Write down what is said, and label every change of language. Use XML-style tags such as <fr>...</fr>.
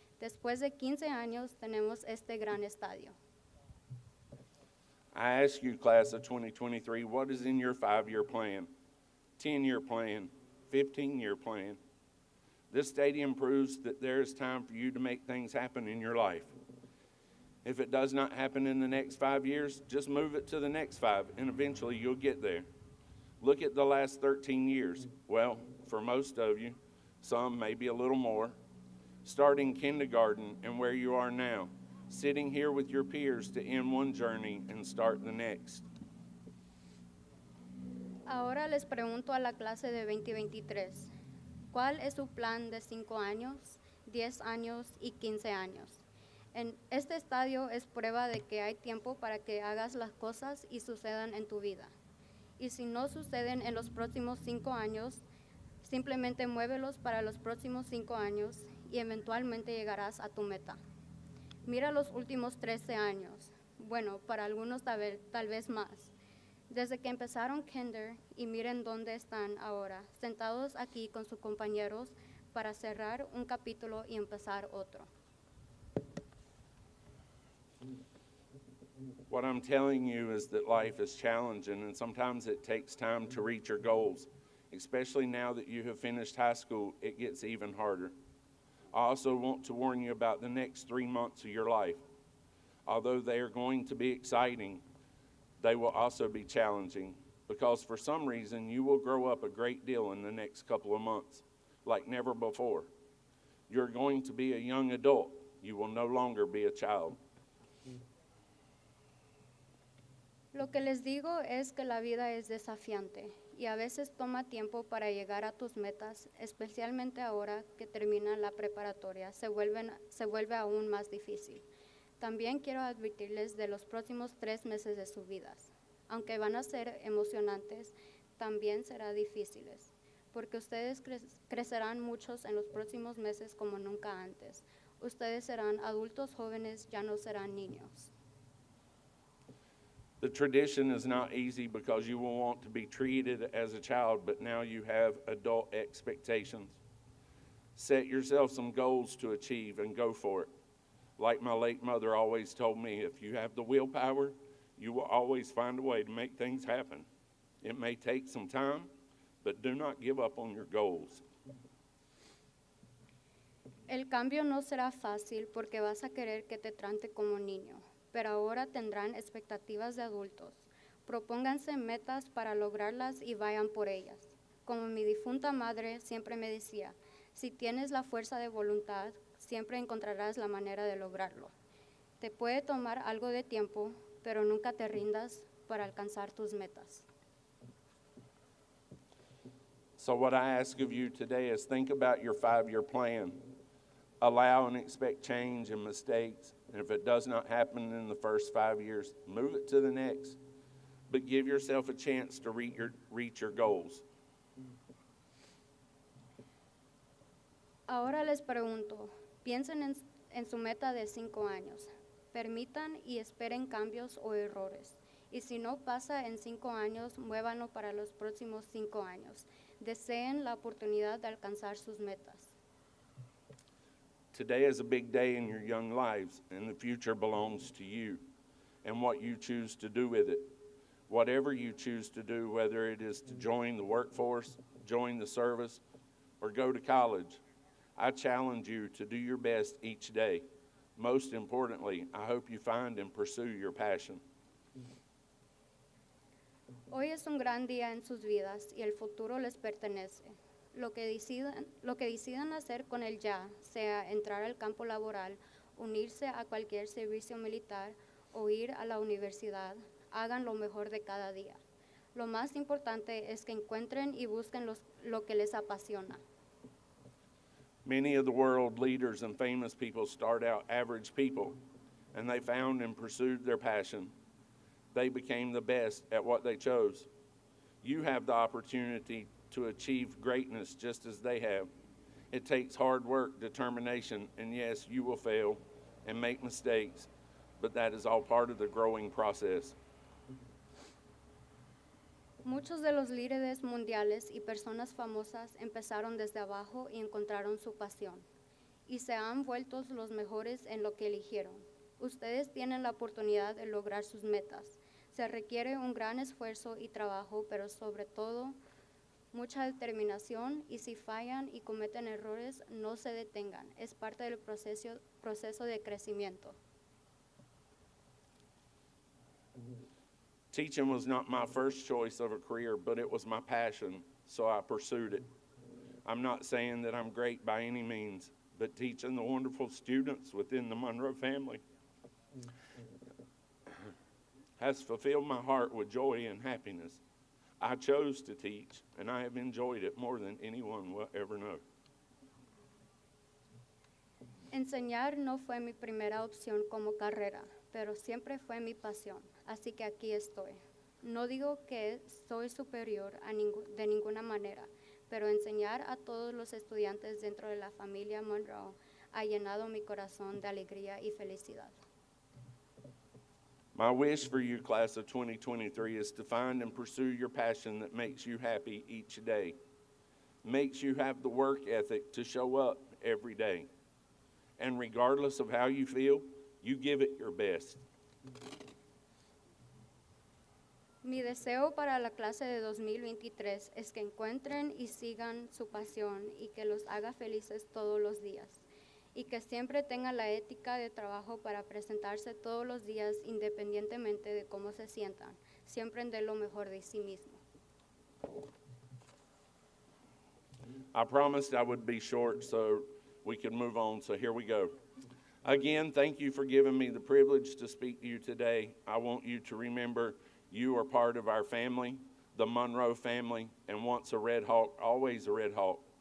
<es>Después de 15 años, tenemos este gran estadio.</es> <en>I ask you, class of 2023, what is in your 5-year plan, 10-year plan, 15-year plan? This stadium proves that there is time for you to make things happen in your life. If it does not happen in the next 5 years, just move it to the next 5, and eventually you'll get there. Look at the last 13 years. Well, for most of you, some maybe a little more, starting kindergarten and where you are now, sitting here with your peers to end one journey and start the next.</en> <es>Ahora les pregunto a la clase de 2023, ¿cuál es su plan de 5 años, 10 años y 15 años? En este estadio es prueba de que hay tiempo para que hagas las cosas y sucedan en tu vida. Y si no suceden en los próximos 5 años, simplemente muévelos para los próximos 5 años y eventualmente llegarás a tu meta. Mira los últimos 13 años, bueno, para algunos tal vez más. Desde que empezaron kinder y miren dónde están ahora, sentados aquí con sus compañeros para cerrar un capítulo y empezar otro.</es> <en>What I'm telling you is that life is challenging, and sometimes it takes time to reach your goals. Especially now that you have finished high school, it gets even harder. I also want to warn you about the next 3 months of your life. Although they are going to be exciting, they will also be challenging, because for some reason you will grow up a great deal in the next couple of months, like never before. You're going to be a young adult. You will no longer be a child.</en> <es>Lo que les digo es que la vida es desafiante y a veces toma tiempo para llegar a tus metas, especialmente ahora que termina la preparatoria, se vuelve aún más difícil. También quiero advertirles de los próximos 3 meses de sus vidas. Aunque van a ser emocionantes, también serán difíciles, porque ustedes crecerán muchos en los próximos meses como nunca antes. Ustedes serán adultos jóvenes, ya no serán niños.</es> <en>The tradition is not easy because you will want to be treated as a child, but now you have adult expectations. Set yourself some goals to achieve and go for it. Like my late mother always told me, if you have the willpower, you will always find a way to make things happen. It may take some time, but do not give up on your goals.</en> <es>El cambio no será fácil porque vas a querer que te trate como niño, pero ahora tendrán expectativas de adultos. Propónganse metas para lograrlas y vayan por ellas. Como mi difunta madre siempre me decía, si tienes la fuerza de voluntad, siempre encontrarás la manera de lograrlo. Te puede tomar algo de tiempo, pero nunca te rindas para alcanzar tus metas.</es> <en>So what I ask of you today is think about your 5-year plan. Allow and expect change and mistakes. And if it does not happen in the first 5 years, move it to the next. But give yourself a chance to reach your goals.</en> <es>Ahora les pregunto, piensen en su meta de 5 años. Permitan y esperen cambios o errores. Y si no pasa en 5 años, muévanlo para los próximos 5 años. Deseen la oportunidad de alcanzar sus metas.</es> <en>Today is a big day in your young lives, and the future belongs to you and what you choose to do with it. Whatever you choose to do, whether it is to join the workforce, join the service, or go to college, I challenge you to do your best each day. Most importantly, I hope you find and pursue your passion.</en> <es>Hoy es un gran día en sus vidas y el futuro les pertenece. Lo que decidan hacer con el ya, sea entrar al campo laboral, unirse a cualquier servicio militar o ir a la universidad, hagan lo mejor de cada día. Lo más importante es que encuentren y busquen lo que les apasiona.</es> <en>Many of the world leaders and famous people start out average people, and they found and pursued their passion. They became the best at what they chose. You have the opportunity to achieve greatness just as they have. It takes hard work, determination, and yes, you will fail and make mistakes, but that is all part of the growing process.</en> <es>Muchos de los líderes mundiales y personas famosas empezaron desde abajo y encontraron su pasión, y se han vuelto los mejores en lo que eligieron. Ustedes tienen la oportunidad de lograr sus metas. Se requiere un gran esfuerzo y trabajo, pero sobre todo mucha determinación, y si fallan y cometen errores, no se detengan. Es parte del proceso de crecimiento.</es> <en>Teaching was not my first choice of a career, but it was my passion, so I pursued it. I'm not saying that I'm great by any means, but teaching the wonderful students within the Monroe family has fulfilled my heart with joy and happiness. I chose to teach, and I have enjoyed it more than anyone will ever know.</en> <es>Enseñar no fue mi primera opción como carrera, pero siempre fue mi pasión, así que aquí estoy. No digo que soy superior de ninguna manera, pero enseñar a todos los estudiantes dentro de la familia Monroe ha llenado mi corazón de alegría y felicidad.</es> <en>My wish for you, class of 2023, is to find and pursue your passion that makes you happy each day, makes you have the work ethic to show up every day. And regardless of how you feel, you give it your best.</en> <es>Mi deseo para la clase de 2023 es que encuentren y sigan su pasión y que los haga felices todos los días. Y que siempre tengan la ética de trabajo para presentarse todos los días independientemente de cómo se sientan. Siempre den lo mejor de sí mismo.</es> <en>I promised I would be short so we could move on, so here we go. Again, thank you for giving me the privilege to speak to you today. I want you to remember you are part of our family, the Monroe family, and once a Red Hawk, always a Red Hawk.</en>